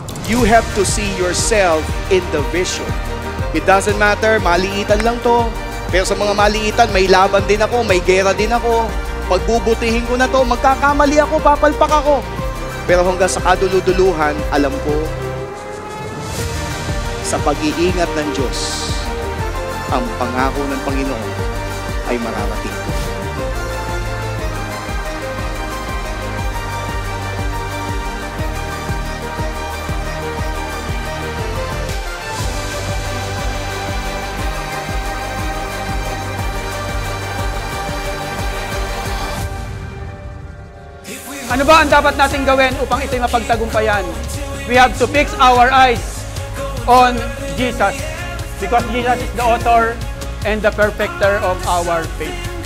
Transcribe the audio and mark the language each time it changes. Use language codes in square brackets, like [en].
[en] You have to see yourself in the vision. It doesn't matter, [tl] maliitan lang to. Pero sa mga maliitan, may laban din ako, may gera din ako. Pagbubutihin ko na to, magkakamali ako, papalpak ako. Pero hanggang sa kaduluduluhan, alam ko, sa pag-iingat ng Diyos, ang pangako ng Panginoon ay mararating ko. Ano ba ang dapat natin gawin upang ito'y mapagtagumpayan? [en] We have to fix our eyes on Jesus because Jesus is the author and the perfecter of our faith.